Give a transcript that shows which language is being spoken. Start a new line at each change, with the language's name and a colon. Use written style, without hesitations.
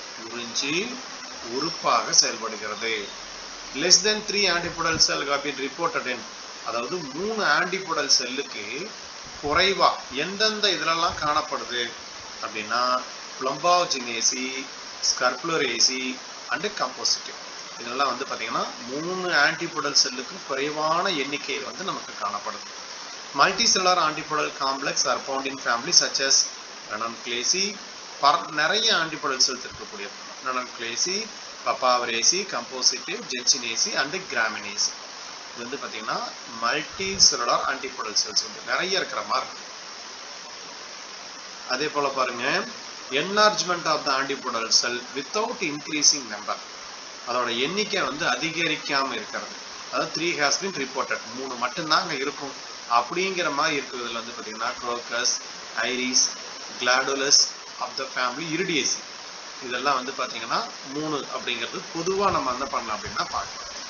Tamil: உறிஞ்சி உறுப்பாக செயல்படுகிறது.
English: less than 3 antipodal cell have been reported in,
Tamil: அதாவது 3 ஆன்டிபோடல் செல்லுக்கு குறைவா எந்தெந்த இதிலெல்லாம் காணப்படுது அப்படின்னா பிளம்பாஜினேசி, ஸ்கர்புலரேசி அண்ட் கம்போசிட்டிவ். இதெல்லாம் வந்து பார்த்தீங்கன்னா 3 ஆன்டிபோடல் செல்லுக்கு குறைவான எண்ணிக்கையில் வந்து நமக்கு காணப்படுது.
English: Multicellular antipodal complex are found in families such as Ranunculaceae.
Tamil: நிறைய ஆன்டிபோடல் செல்ஸ் இருக்கக்கூடிய Ranunculaceae, Papaveracea, Compositae, Gensinaceae and Graminaceae. இது வந்து பார்த்தீங்கன்னா மல்டி செல்லுலார் ஆன்டிபோடல் செல்ஸ் வந்து நிறைய இருக்கிற மாதிரி இருக்கு.
English: அதே போல பாருங்க, enlargement of the antipodal cell without increasing number,
Tamil: அதோட எண்ணிக்கை வந்து அதிகரிக்காமல் இருக்கிறது. அதாவது
English: 3 has been reported,
Tamil: 3 மட்டும்தாங்க இருக்கும் அப்படிங்கிற மாதிரி இருக்கிறதுல வந்து பார்த்தீங்கன்னா crocus, iris, கிளாடுலஸ் of the family, இரிடியேசி, இதெல்லாம் வந்து பார்த்தீங்கன்னா 3 அப்படிங்கிறது பொதுவாக நம்ம என்ன பண்ணலாம் அப்படின்னா பார்க்கலாம்.